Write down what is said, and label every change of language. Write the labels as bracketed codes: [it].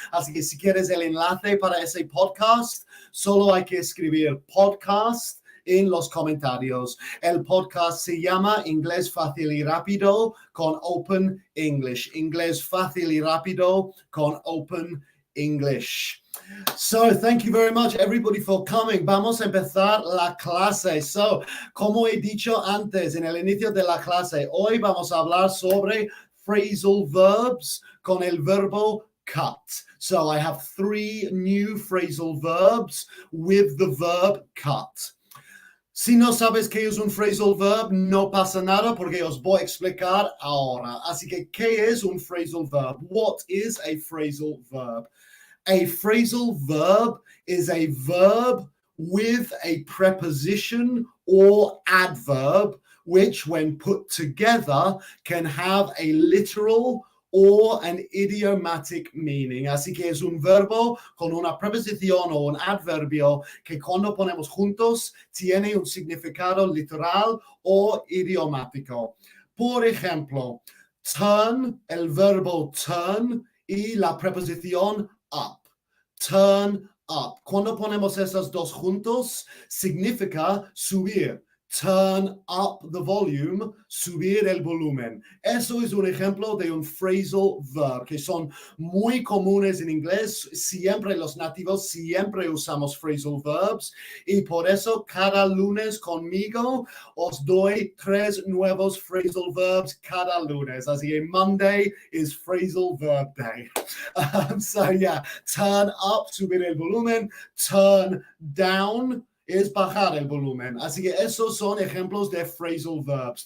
[es] Así que si quieres el enlace para ese podcast, solo hay que escribir podcast en los comentarios. El podcast se llama Inglés Fácil y Rápido con Open English. Inglés Fácil y Rápido con Open English. [en] So, thank you very much, everybody, for coming. [es] Vamos a empezar la clase. So, como he dicho antes en el inicio de la clase, hoy vamos a hablar sobre phrasal verbs con el verbo cut. [en] So I have 3 new phrasal verbs with the verb cut. [es] Si no sabes qué es un phrasal verb, no pasa nada porque os voy a explicar ahora. Así que, ¿qué es un phrasal verb? [en] What is a phrasal verb? A phrasal verb is a verb with a preposition or adverb, which when put together can have a literal or an idiomatic meaning. [es] Así que es un verbo con una preposición o un adverbio que cuando ponemos juntos tiene un significado literal o idiomático. Por ejemplo, turn, el verbo turn y la preposición up. Turn up. Cuando ponemos esos dos juntos, significa subir. [en] Turn up the volume, [es] subir el volumen. Eso es un ejemplo de un phrasal verb que son muy comunes en inglés. Siempre los nativos siempre usamos phrasal verbs y por eso cada lunes conmigo os doy 3 nuevos phrasal verbs cada lunes. Así que [en] Monday is phrasal verb day. So yeah, turn up, [es] subir el volumen. Turn down es bajar el volumen. Así que esos son ejemplos de phrasal verbs.